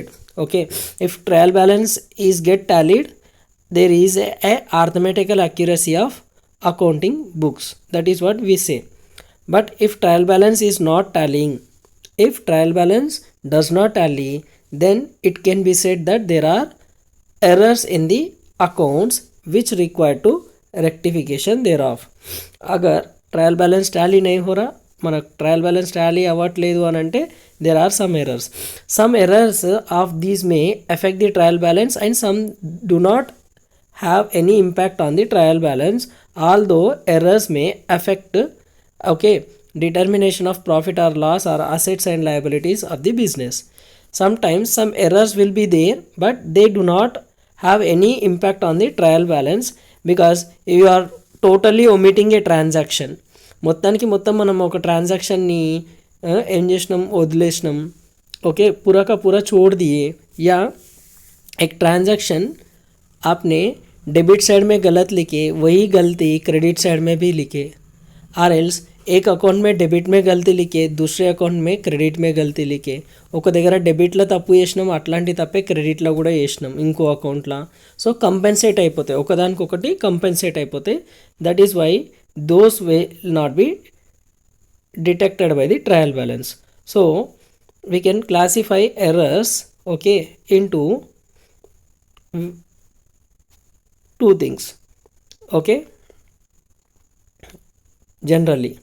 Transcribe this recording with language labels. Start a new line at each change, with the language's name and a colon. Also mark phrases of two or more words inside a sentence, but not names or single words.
English: If trial balance is get tallied, there is a arithmetical accuracy of accounting books, that is what we say. But if trial balance is not tallying, if trial balance does not tally, then it can be said that there are errors in the accounts which require to rectification thereof.
Hindi: अगर ट्रायल बैलेंस टैली नहीं हो रहा
Telugu: మన ట్రయల్ బ్యాలెన్స్ టాలీ అవ్వట్లేదు అని అంటే
English: there are some errors of these may affect the trial balance and some do not have any impact on the trial balance, although errors may affect determination of profit or loss or assets and liabilities of the business. Sometimes some errors will be there but they do not have any impact on the trial balance because you are totally omitting a transaction.
Telugu: మొత్తానికి మొత్తం మనం ఒక ట్రాన్సాక్షన్ని ఏం చేసినాం వదిలేసినాం
Hindi: पूरा का पूरा छोड़ दिए या एक ट्रांजैक्शन आपने डेबिट साइड में गलत लिखे वही गलती क्रेडिट साइड में भी लिखे आर एल्स एक अकाउंट में
Telugu: डेबिट में गलती लिखे दूसरे अकाउंट में
Hindi: क्रेडिट में गलती लिखे
Telugu: ఒక దగ్గర డెబిట్లో తప్పు చేసినాం అట్లాంటి తప్పే క్రెడిట్లో కూడా చేసినాం ఇంకో అకౌంట్లో సో కంపెన్సేట్ అయిపోతాయి ఒకదానికొకటి కంపెన్సేట్ అయిపోతాయి
English: that is why those will not be detected by the trial balance. So we can classify errors into two things generally.